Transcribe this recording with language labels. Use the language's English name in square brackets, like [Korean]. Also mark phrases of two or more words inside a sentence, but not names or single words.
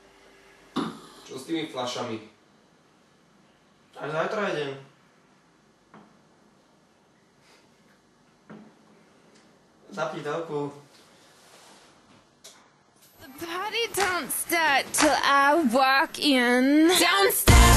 [Slovak] Čo s tými fľašami? Až zajtra je deň. Zapni telku. [English] The party don't start till I walk in. Don't start.